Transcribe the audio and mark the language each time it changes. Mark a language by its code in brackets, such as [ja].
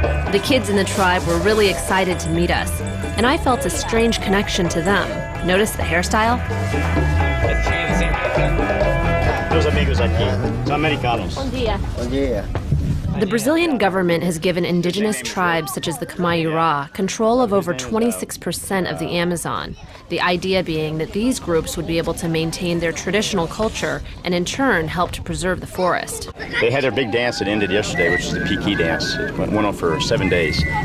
[en] The kids in the tribe were really excited to meet us, and I felt a strange connection to them. Notice the hairstyle? [pt] Meus amigos aqui são americanos. Bom dia. Bom dia. [en] The Brazilian government has given indigenous tribes such as the Mayura control of over 26% of the Amazon. The idea being that these groups would be able to maintain their traditional culture and in turn help to preserve the forest. They had their big dance that ended yesterday, which is the Piqui dance. It went on for 7 days.